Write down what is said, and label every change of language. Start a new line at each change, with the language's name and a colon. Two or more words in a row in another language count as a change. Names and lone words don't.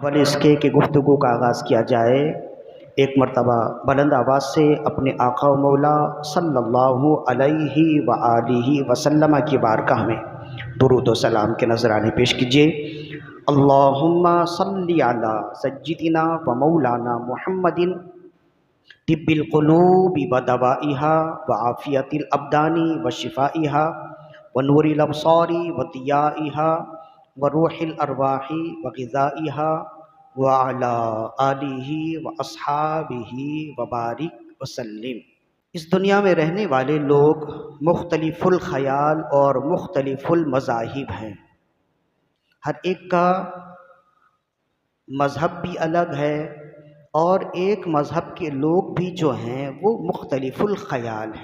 Urdu: قبل اس کے کہ گفتگو کا آغاز کیا جائے، ایک مرتبہ بلند آواز سے اپنے آقا و مولا صلی اللہ علیہ وآلہ وسلم کی بارگاہ میں درود و سلام کے نذرانے پیش کیجیے۔
Arabic: اللہم صلی علی سیدنا و مولانا محمد طب القلوب و دوائها وعافیت الابدان و شفائها و نور الابصار و ضیائها و روح الارواح و غذائها وعلی آلہ و اصحابہ وبارک وسلم۔
Urdu: اس دنیا میں رہنے والے لوگ مختلف الخیال اور مختلف المذاہب ہیں، ہر ایک کا مذہب بھی الگ ہے، اور ایک مذہب کے لوگ بھی جو ہیں وہ مختلف الخیال ہیں۔